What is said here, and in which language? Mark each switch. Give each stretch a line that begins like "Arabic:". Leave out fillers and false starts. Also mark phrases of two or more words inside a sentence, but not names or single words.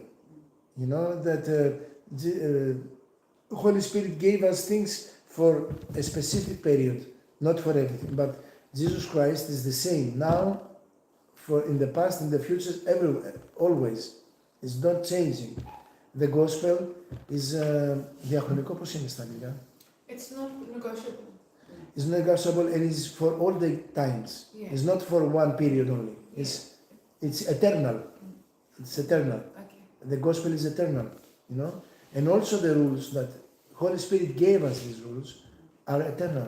English: You know that Holy Spirit gave us things for a specific period, not for everything. But Jesus Christ is the same now, for in the past, in the future, everywhere, always. It's not changing. The gospel is
Greek: διαχρονικό, πώς είναι στα αγγλικά?
English: It's not negotiable. It's negotiable and it's for all the times. Yeah. It's not for one period only. It's eternal. It's eternal. Okay. The gospel is eternal, you know. And also the rules that Holy Spirit gave us, these rules are eternal.